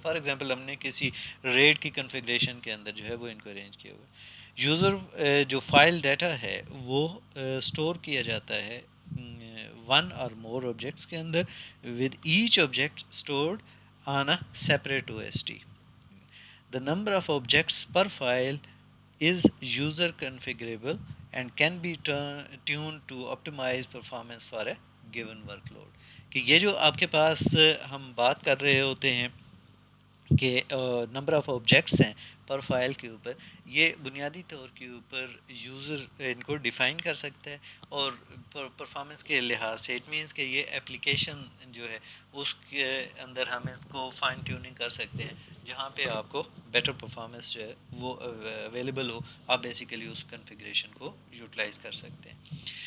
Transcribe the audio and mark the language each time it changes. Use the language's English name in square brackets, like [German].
[Urdu] For example ہم نے کسی ریڈ کی کنفیگریشن کے اندر جو ہے وہ ان کو ارینج کیا ہوا ہے. یوزر جو فائل ڈیٹا ہے وہ اسٹور کیا جاتا ہے ون اور مور آبجیکٹس کے اندر, [English] With each object stored on a separate O S T. The number of objects per file is user configurable and can be tuned to optimize performance for a given workload. [Urdu] کہ یہ جو آپ کے پاس ہم بات کر رہے ہوتے ہیں کہ نمبر آف آبجیکٹس ہیں پر فائل کے اوپر, یہ بنیادی طور کے اوپر یوزر ان کو ڈیفائن کر سکتا ہے, اور پرفارمنس کے لحاظ سے اٹ مینس کہ یہ اپلیکیشن جو ہے اس کے اندر ہم اس کو فائن ٹیوننگ کر سکتے ہیں جہاں پہ آپ کو بیٹر پرفارمنس جو ہے وہ اویلیبل ہو, آپ بیسیکلی اس کنفیگریشن کو یوٹیلائز کر سکتے ہیں.